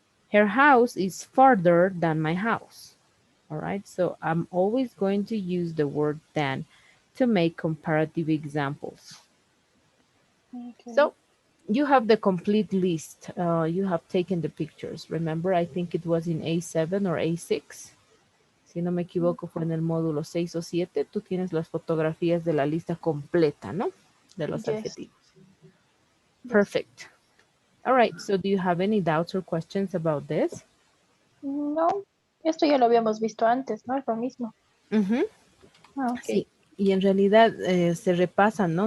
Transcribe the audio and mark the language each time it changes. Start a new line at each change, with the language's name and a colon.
English: Her house is farther than my house. All right, so I'm always going to use the word than to make comparative examples. Okay. So you have the complete list. You have taken the pictures. Remember, I think it was in A7 or A6.
Spanish: Si no me equivoco, fue en el módulo 6 o 7. Tú tienes las fotografías de la lista completa, ¿no? De los
English: Yes.
Spanish: adjetivos.
English: Yes. Perfect. All right, so do you have any doubts or questions about this?
Spanish: No, esto ya lo habíamos visto antes, ¿no? Es lo mismo. Ujú. Ah, ok. Sí, y en realidad se repasan, ¿no?